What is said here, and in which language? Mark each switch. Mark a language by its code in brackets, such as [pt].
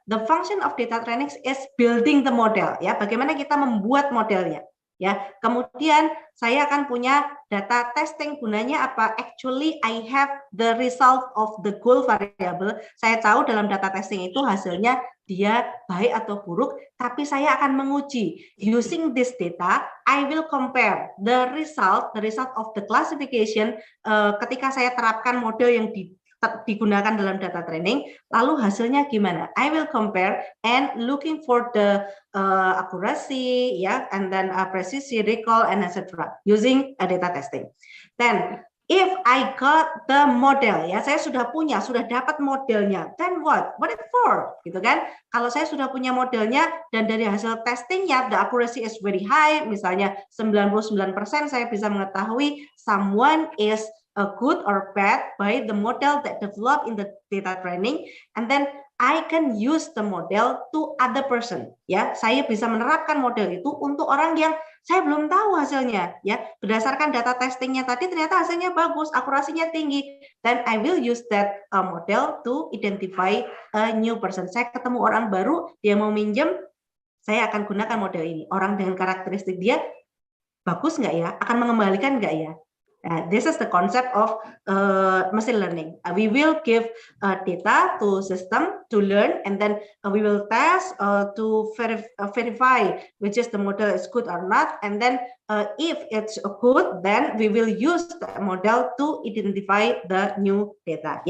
[en] The function of data training is building the model ya. [id] Bagaimana kita membuat modelnya ya. Kemudian saya akan punya data testing, gunanya apa? [en] Actually I have the result of the goal variable. [id] Saya tahu dalam data testing itu hasilnya dia baik atau buruk, tapi saya akan menguji. [en] Using this data, I will compare the result of the classification [id] ketika saya terapkan model yang digunakan dalam data training, lalu hasilnya gimana? [en] I will compare and looking for the accuracy, ya, and then precision, recall, and etc. using data testing. Then if I got the model, ya, [id] saya sudah dapat modelnya, [en] then what it for, gitu kan? [id] Kalau saya sudah punya modelnya dan dari hasil testingnya, [en] the accuracy is very high, [id] misalnya 99%, saya bisa mengetahui [en] someone is good or bad by the model that developed in the data training, and then I can use the model to other person, ya. [id] Saya bisa menerapkan model itu untuk orang yang saya belum tahu hasilnya, ya. Berdasarkan data testingnya tadi ternyata hasilnya bagus, akurasinya tinggi. [en] Then I will use that model to identify a new person. [id] Saya ketemu orang baru, dia mau minjem, saya akan gunakan model ini. Orang dengan karakteristik dia bagus nggak ya? Akan mengembalikan nggak ya? [en] This is the concept of machine learning. We will give data to system to learn, and then we will test to verify which is the model is good or not, and then if it's good, then we will use the model to identify the new data.